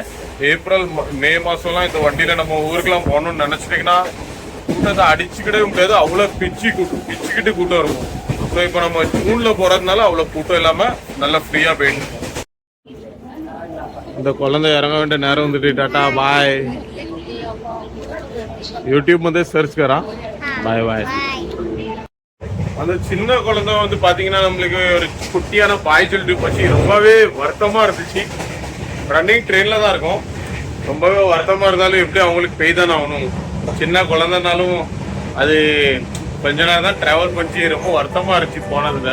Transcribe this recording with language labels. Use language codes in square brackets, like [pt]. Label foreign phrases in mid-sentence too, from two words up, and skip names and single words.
[ta] ஏப்ரல் மே மாதம்லாம் இந்த வண்டியில் நம்ம ஊருக்குலாம் போகணும்னு நினச்சிட்டிங்கன்னா கூட்டத்தை அடிச்சுக்கிட்டே முடியாது. அவ்வளோ பிச்சுக்கிட்டு கூட்டம் இருக்கும். ஸோ இப்போ நம்ம ஜூனில் போகிறதுனால அவ்வளோ கூட்டம் இல்லாமல் நல்லா ஃப்ரீயாக போயிட்டு இருக்கோம். இந்த குழந்தை இறங்க வேண்டிய நேரம் வந்துட்டு. [en] tata bye. [mr] யூடியூப் मध्ये सर्च करा. [en] bye bye. [ta] அந்த சின்ன குழந்தை வந்து பாத்தீங்கன்னா நம்மளுக்கு ஒரு குட்டியான பாய் சொல்லிட்டு போச்சு. ரொம்பவே வருத்தமா இருந்துச்சு. [en] running train [ta] தான் இருக்கும். ரொம்பவே வருத்தமா இருந்தாலும் எப்படி அவங்களுக்கு பெய் தானே ஆகணும். சின்ன குழந்தைனாலும் அது கொஞ்ச நேரம் தான் டிராவல் பண்ணி ரொம்ப வருத்தமா இருந்துச்சு போனதுல.